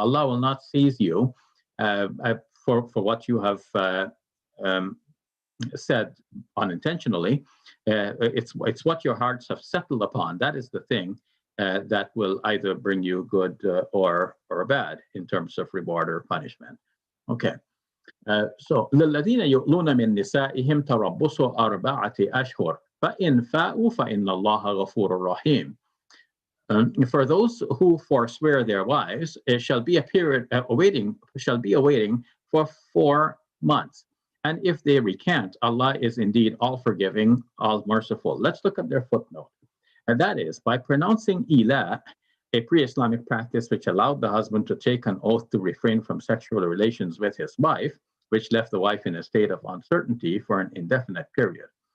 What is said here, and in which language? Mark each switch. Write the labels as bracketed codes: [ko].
[en] Allah will not seize you for what you have said unintentionally. It's what your hearts have settled upon. That is the thing that will either bring you good or bad in terms of reward or punishment. Okay. [ar] So للذين يؤلون من نسائهم تربص 4 أشهر فإن فاءوا فإن الله غفور رحيم. [en] For those who forswear their wives, it shall be a period awaiting for 4 months. And if they recant, Allah is indeed all forgiving, all merciful. Let's look at their footnote. And that is, by pronouncing ila, a pre-Islamic practice which allowed the husband to take an oath to refrain from sexual relations with his wife, which left the wife in a state of uncertainty for an indefinite period.